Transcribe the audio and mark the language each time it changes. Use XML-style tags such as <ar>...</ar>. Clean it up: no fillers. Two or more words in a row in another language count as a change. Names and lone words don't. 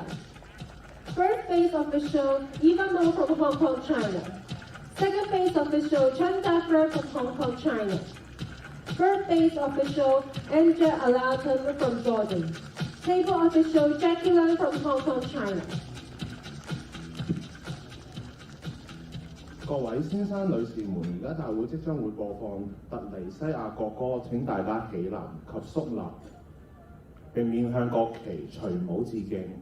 <en>First base official Eva Mo from Hong Kong, China. Second base official Chen Dafra from Hong Kong, China. Third base official Andrea Alaton from Jordan. Table official Jackie Lung from Hong Kong, China.</en> <yue>各位先生、女士們，而家大會即將會播放突尼西亞國歌，請大家起立及肅立，並面向國旗除帽致敬。</yue>